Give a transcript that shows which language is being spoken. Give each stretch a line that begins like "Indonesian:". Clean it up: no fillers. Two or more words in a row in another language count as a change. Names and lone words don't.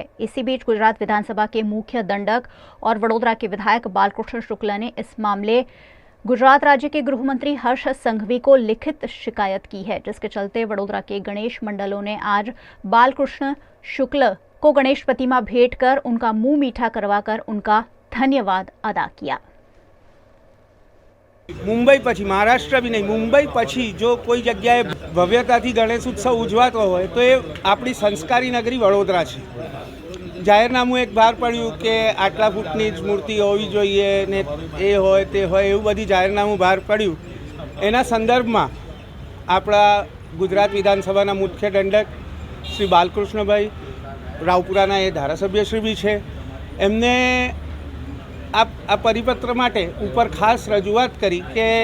Hindi: इसी बीच गुजरात विधानसभा के मुख्य दंडक और वडोदरा के विधायक बालकृष्ण शुक्ल ने इस मामले गुजरात राज्य के गृह मंत्री हर्ष संघवी को लिखित शिकायत की है, जिसके चलते वडोदरा के गणेश मंडलों ने आज बालकृष्ण शुक्ल को गणेश प्रतिमा भेंट कर उनका मुंह मीठा करवाकर उनका धन्यवाद अदा किया।
Gujarati: મુંબઈ પછી, महाराष्ट्र
Hindi: भी नहीं,
Gujarati: મુંબઈ પછી જો કોઈ જગ્યાએ ભવ્યતાથી ગણેશ ઉત્સવ ઉજવાતો હોય તો યે આપણી સંસ્કારી નગરી વડોદરા છે। जाહેરનામું एक બહાર પડ્યું કે આટલા ફૂટની જ મૂર્તિ હોવી જોઈએ ને એ હોય તે હોય, એવું બધી જાહેરનામું બહાર પડ્યું। એના સંદર્ભમાં આપણા ગુજરાત વિધાનસભાના મુખ્ય દંડક શ્રી બાલકૃષ્ણભાઈ રાવપુરાના એ ધારાસભ્યશ્રી બી છે, એમને આ પરિપત્ર માટે ઉપર ખાસ રજૂઆત કરી કે